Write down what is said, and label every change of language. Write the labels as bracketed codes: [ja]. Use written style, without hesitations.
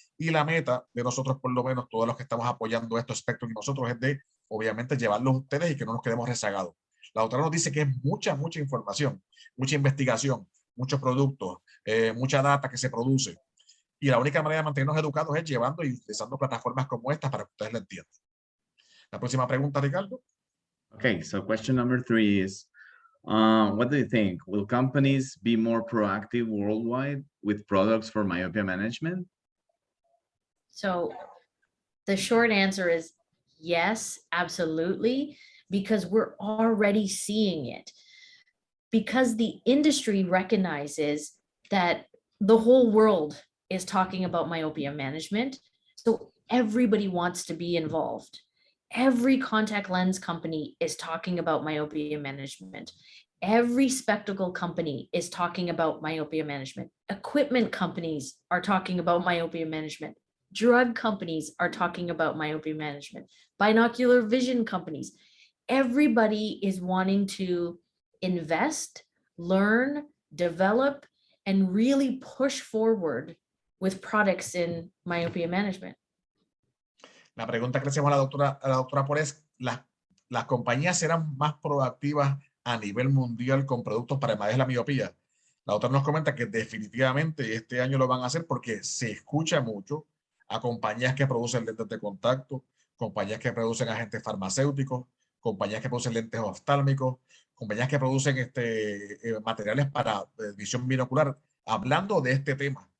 [es] Y la meta de nosotros, por lo menos, todos los que estamos apoyando estos aspectos y nosotros, es de, obviamente, llevarlos a ustedes y que no nos quedemos rezagados. La doctora nos dice que es mucha información, mucha investigación, muchos productos, mucha data que se produce. Y la única manera de mantenernos educados es llevando y utilizando plataformas como estas para que ustedes la entiendan. La próxima pregunta, Ricardo. [en] Okay, so question number 3 is, what do you think? Will companies be more proactive worldwide with products for myopia management? So the short answer is yes, absolutely, because we're already seeing it. Because the industry recognizes that the whole world is talking about myopia management. So everybody wants to be involved. Every contact lens company is talking about myopia management. Every spectacle company is talking about myopia management. Equipment companies are talking about myopia management. Drug companies are talking about myopia management. Binocular vision companies. Everybody is wanting to invest, learn, develop, and really push forward with products in myopia management. [es] La pregunta que le hacemos a la doctora por es, ¿las compañías serán más proactivas a nivel mundial con productos para el manejo de la miopía? La doctora nos comenta que definitivamente este año lo van a hacer porque se escucha mucho a compañías que producen lentes de contacto, compañías que producen agentes farmacéuticos, compañías que producen lentes oftálmicos, compañías que producen materiales para visión binocular, hablando de este tema.